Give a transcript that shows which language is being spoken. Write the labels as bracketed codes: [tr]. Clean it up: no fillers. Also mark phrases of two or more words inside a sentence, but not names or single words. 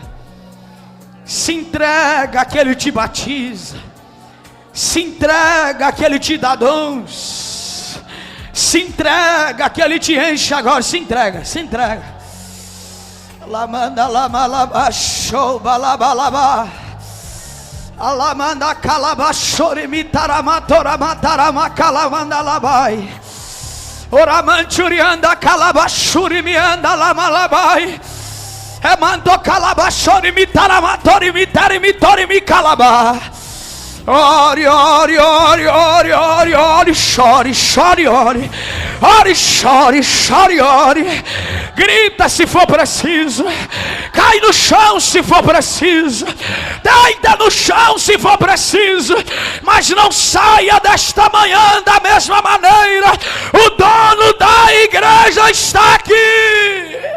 [pt] Se entrega, que Ele te batiza. Se entrega, que Ele te dá dons. Se entrega, que Ele te enche agora. Se entrega, se entrega. Lamanda lama laba show balabalaba. Alamanda calabashore mitaramatora matarama calavanda labai. Oramanturianda calabashuri mianda lamalabai. Emando calabashori mitaramatori mitarimitori mi calaba. Ore, ore, ore, ore, ore, ore, chore, chore, ore. Ore, chore, chore, ore. Grita se for preciso. Cai no chão se for preciso. Deita no chão se for preciso. Mas não saia desta manhã da mesma maneira. O dono da igreja está aqui.